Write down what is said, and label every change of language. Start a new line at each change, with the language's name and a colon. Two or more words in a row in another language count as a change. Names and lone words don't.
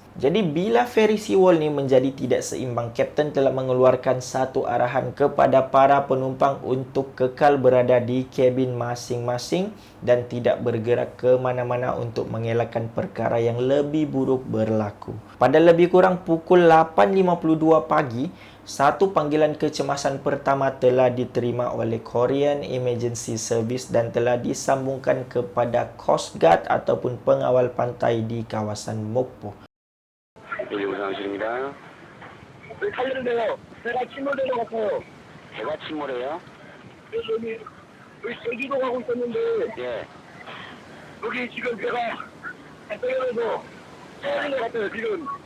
Malay: Jadi bila Ferris Sewell ni menjadi tidak seimbang, kapten telah mengeluarkan satu arahan kepada para penumpang untuk kekal berada di kabin masing-masing dan tidak bergerak ke mana-mana untuk mengelakkan perkara yang lebih buruk berlaku. Pada lebih kurang pukul 8.52 pagi, satu panggilan kecemasan pertama telah diterima oleh Korean Emergency Service dan telah disambungkan kepada
English: Coast Guard
Malay: ataupun pengawal pantai di kawasan Mokpo.
Korean: 여기 우상실입니다. 왜 살리는데요? 배가 침몰되는 것 같아요. 배가 침몰해요? 여기 제주도 가고 있었는데 예. 여기 지금 배가 떨어져서 떨어진 것 같아요 지금.